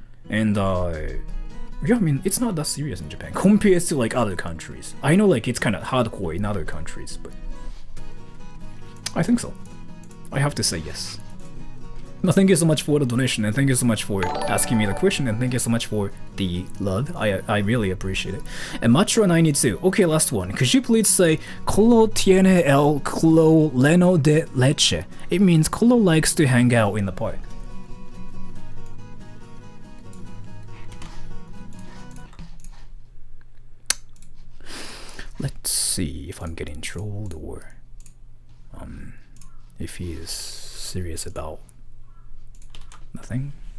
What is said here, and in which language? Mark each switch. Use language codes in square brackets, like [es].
[en] And yeah, I mean, it's not that serious in Japan compared to like other countries. I know like it's kind of hardcore in other countries, but I think so. I have to say yes. No, thank you so much for the donation, and thank you so much for asking me the question, and thank you so much for the love. I really appreciate it. And Matro92, okay, last one. Could you please say [es] Colo tiene el culo lleno de leche? [en] It means Colo likes to hang out in the park. Let's see if I'm getting trolled or if he is serious about nothing.